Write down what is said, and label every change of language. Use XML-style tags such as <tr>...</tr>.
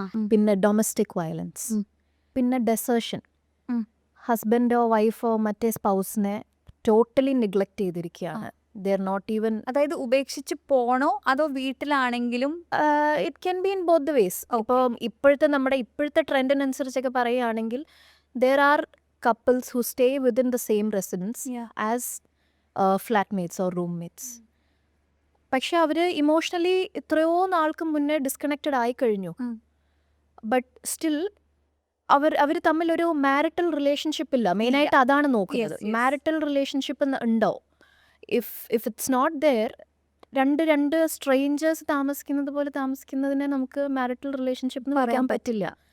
<ml>പിന്നെ domestic violence, പിന്നെ ഡെസേർഷൻ. ഹസ്ബൻഡോ വൈഫോ മറ്റേ സ്പൗസിനെ ടോട്ടലി നെഗ്ലക്ട് ചെയ്തിരിക്കുകയാണ്.</ml> <en>they are not even,</en> <ml>അതായത് ഉപേക്ഷിച്ച് പോണോ അതോ വീട്ടിലാണെങ്കിലും?</ml> <en>It can be in both the ways.</en> <ml>ഇപ്പോൾ നമ്മുടെ ഇപ്പോഴത്തെ ട്രെൻഡിനനുസരിച്ചൊക്കെ പറയുകയാണെങ്കിൽ</ml> <en>There are couples who stay within the same residence as flatmates or roommates.</en> <ml>പക്ഷെ അവർ ഇമോഷണലി എത്രയോ നാൾക്ക് മുന്നേ ഡിസ്കണക്റ്റഡ് ആയി കഴിഞ്ഞു. ബട്ട് സ്റ്റിൽ അവർ തമ്മിലൊരു മാരിറ്റൽ റിലേഷൻഷിപ്പ് ഇല്ല. മെയിനായിട്ട് അതാണ് നോക്കുന്നത്. മാരിറ്റൽ റിലേഷൻഷിപ്പ് ഉണ്ടോ?</ml> <en>if it's not there,</en> <ml>രണ്ട് സ്ട്രേഞ്ചേഴ്സ് താമസിക്കുന്നത് പോലെ താമസിക്കുന്നതിനെ നമുക്ക് മാരിറ്റൽ റിലേഷൻഷിപ്പ് എന്ന് പറയാൻ പറ്റില്ല.</ml>